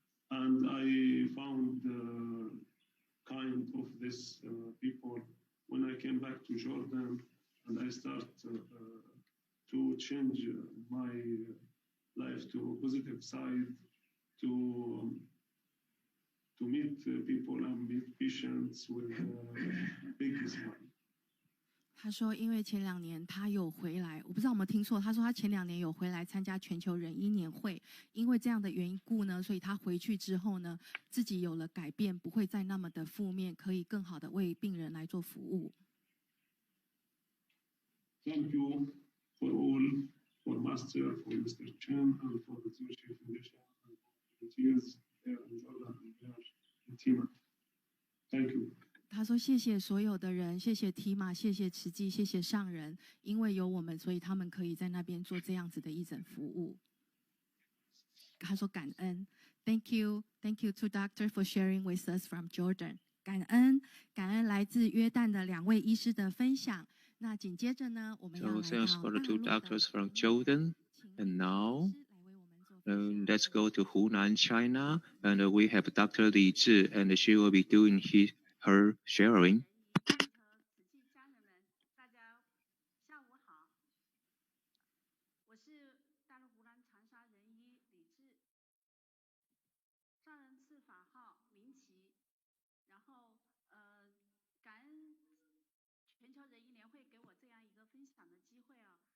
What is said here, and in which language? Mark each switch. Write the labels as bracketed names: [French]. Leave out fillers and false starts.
[English] And I found kind of this people when I came back to Jordan. And I start to change my life to a positive side, to to meet people and meet patients with big smile. [Chinese] 他说，因为前2年他有回来，我不知道有没有听错。他说他前2年有回来参加全球人医年会，因为这样的缘故呢，所以他回去之后呢，自己有了改变，不会再那么的负面，可以更好的为病人来做服务。 [English] Thank you for all, for Master, for Mr. Chen, and for the Zuchi Foundation, and for the volunteers here in Jordan and here in TIMA. Thank you. [Chinese] 他说：“谢谢所有的人，谢谢TIMA，谢谢慈济，谢谢上人，因为有我们，所以他们可以在那边做这样子的义诊服务。” 他说：“感恩 [English] ，Thank you to Doctor for sharing with us from Jordan。” [Chinese] 感恩来自约旦的2位医师的分享。那紧接着呢，我们要来到 [English] thanks for the 2 doctors from Jordan, and now let's go to Hunan, China, and we have Dr. Li Zhi, and she will be doing her sharing. [Chinese] 和慈济家人们，大家下午好。我是大陆湖南长沙人医李志，上人赐法号明奇，然后感恩全球人医年会给我这样一个分享的机会啊。